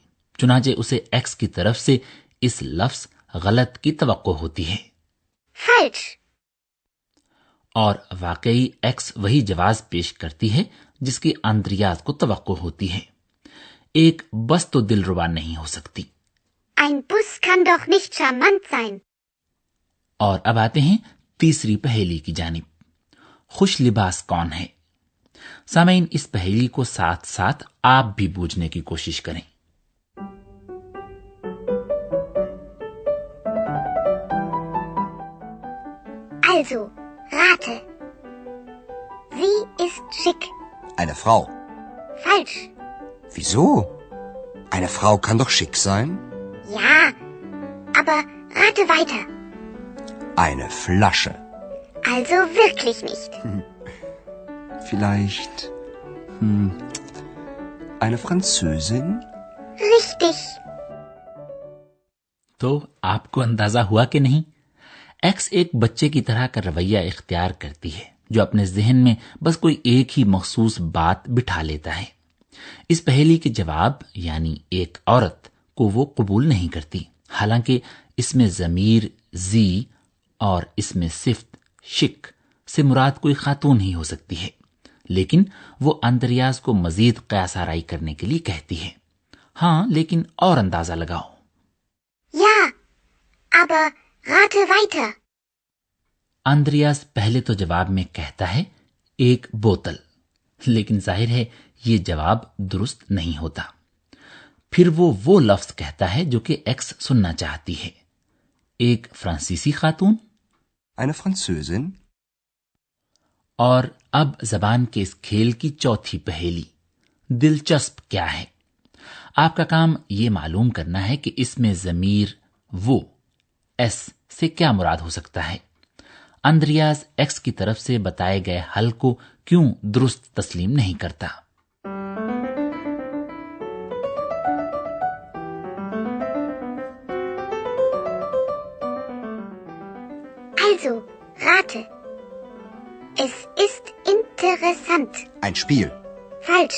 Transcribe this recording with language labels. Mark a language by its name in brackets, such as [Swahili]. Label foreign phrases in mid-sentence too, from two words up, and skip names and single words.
[Urdu] چنانچہ اسے ایکس کی طرف سے اس لفظ غلط کی توقع ہوتی ہے. [German] Falsch. [Urdu] اور واقعی ایکس وہی جواب پیش کرتی ہے جس کی اندریاز کو توقع ہوتی ہے. ایک بس تو دلربا نہیں ہو سکتی. [German] Ein Bus kann doch nicht charmant sein. [Urdu] اور اب آتے ہیں تیسری پہیلی کی جانب. خوش لباس کون ہے? سامعین، اس پہیلی کو ساتھ ساتھ آپ بھی بوجھنے کی کوشش کریں. [German] Also, rate. Sie ist schick. Eine Frau. Falsch. Wieso? Eine Frau kann doch schick sein. Ja, aber rate weiter. Eine Flasche. Also wirklich nicht. Vielleicht eine Französin? Richtig. [Urdu] تو آپ کو اندازہ ہوا کہ نہیں? ایکس ایک بچے کی طرح کا رویہ اختیار کرتی ہے جو اپنے ذہن میں بس کوئی ایک ہی مخصوص بات بٹھا لیتا ہے. اس پہیلی کے جواب یعنی ایک عورت کو وہ قبول نہیں کرتی، حالانکہ اس میں ضمیر जी اور اس میں صفت شک سے مراد کوئی خاتون ہی ہو سکتی ہے। لیکن وہ اندریاز کو مزید قیاس آرائی کرنے کے لیے کہتی ہے. ہاں، لیکن اور اندازہ لگاؤ. [German] Ja, aber rate weiter. [Urdu] اندریاز پہلے تو جواب میں کہتا ہے ایک بوتل، لیکن ظاہر ہے یہ جواب درست نہیں ہوتا. پھر وہ لفظ کہتا ہے جو کہ ایکس سننا چاہتی ہے، ایک فرانسیسی خاتون. [German] Eine Französin? [Urdu] اور اب زبان کے اس کھیل کی چوتھی پہیلی، دلچسپ کیا ہے? آپ کا کام یہ معلوم کرنا ہے کہ اس میں ضمیر وہ एस سے کیا مراد ہو سکتا ہے। اندریاز ایکس کی طرف سے بتائے گئے حل کو کیوں درست تسلیم نہیں کرتا? [German] Also, rate. Es ist interessant. Ein Spiel. Falsch.